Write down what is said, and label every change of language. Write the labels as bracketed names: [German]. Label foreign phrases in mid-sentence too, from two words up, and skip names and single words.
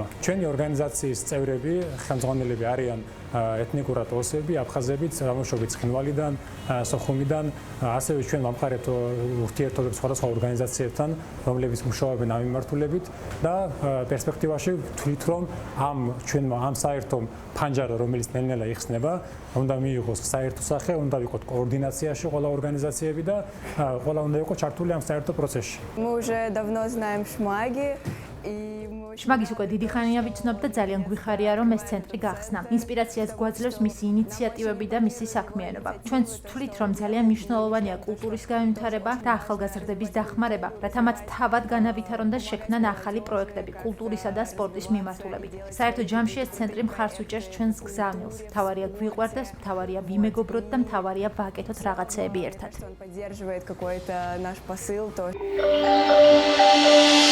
[Georgian] ჩვენი ორგანიზაციის წევრები, ხელმძღვანელები არიან ეთნიკურად ოსები, აფხაზები, წარმოშობით ცხინვალიდან, სოხუმიდან, ასევე ჩვენ ვამყარებთ ურთიერთობებს სხვადასხვა ორგანიზაციებთან, რომლებიც მუშაობენ ამ მიმართულებით და პერსპექტივაში ვთვლით, რომ ამ საერთო ფანჯარა, რომელიც ნელ-ნელა იხსნება, უნდა მიიღოს საერთო სახე, უნდა ვიყოთ კოორდინაციაში ყველა ორგანიზაციები და ყველა უნდა იყოს ჩართული ამ საერთო პროცესში. [Russian] Мы уже давно знаем Шмаги. [Georgian] შმაგის უკვე დიდი ხანია ვიცნობ და ძალიან გვიხარია, რომ ეს ცენტრი გახსნა. ინსპირაციას გვაძლევს მისი ინიციატივები და მისი საქმიანობა. ჩვენც ვთვლით, რომ ძალიან მნიშვნელოვანია კულტურის განვითარება და ახალგაზრდების დახმარება, რათა მათ თავად განავითარონ და შექმნან ახალი პროექტები კულტურისა და სპორტის მიმართულებით. საერთო ჯამში ეს ცენტრი მხარს უჭერს ჩვენს გზავნილს. მთავარია გვიყვარდეს, მთავარია ვიმეგობროთ და მთავარია ვაკეთოთ რაღაცეები ერთად. [Russian] Он поддерживает какой-то наш посыл тоже.